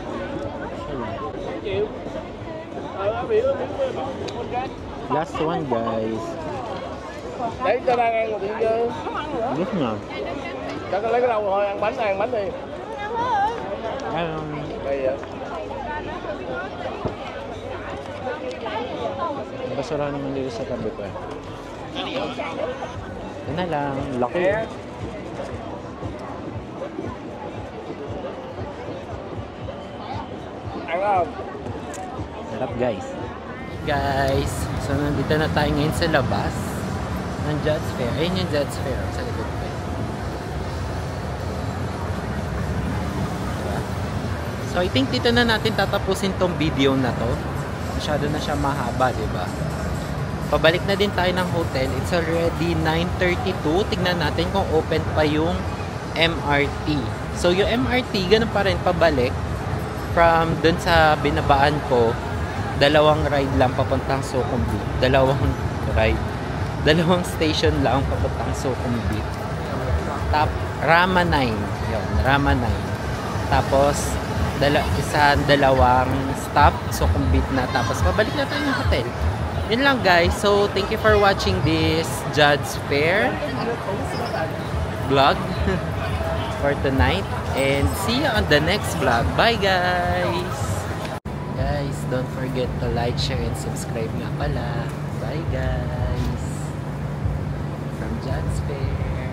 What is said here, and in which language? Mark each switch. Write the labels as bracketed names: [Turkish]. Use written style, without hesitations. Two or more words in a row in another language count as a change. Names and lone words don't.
[English] Last one, guys. [Vietnamese] Đấy, cho đang ăn rồi đi chứ. Rất ngon. Cho con lấy cái đầu thôi, ăn bánh đi. Đây vậy. [Filipino] Basura naman dito sa tabi ko eh. Yan na lang. Laki. [Vietnamese] Ăn không? [Filipino] Sarap, guys. Guys, so nandito na tayo ngayon sa labas ng Judge Fair. Ayun yung Judge Fair sa likod ko. Diba? [English] So I think [Filipino] dito na natin tatapusin tong video na to. Masyado na siya mahaba, diba? Pabalik na din tayo ng hotel. [English] It's already 9:32. [Filipino] Tignan natin kung open pa yung MRT. So yung MRT, ganun pa rin pabalik. From dun sa binabaan ko, dalawang ride lang papuntang Sukhumvit. Dalawang station lang papuntang Sukhumvit. Rama 9. Yun, Rama 9. Tapos, dalawang stop, Sukhumvit na. Tapos, pabalik na tayo ng hotel. Yun lang, guys. [English] So, thank you for watching this Judge Fair vlog for tonight. And see you on the next vlog. Bye, guys! Guys, don't forget to like, share, and subscribe [Filipino] nga pala. [English] Bye, guys! From Judge Fair.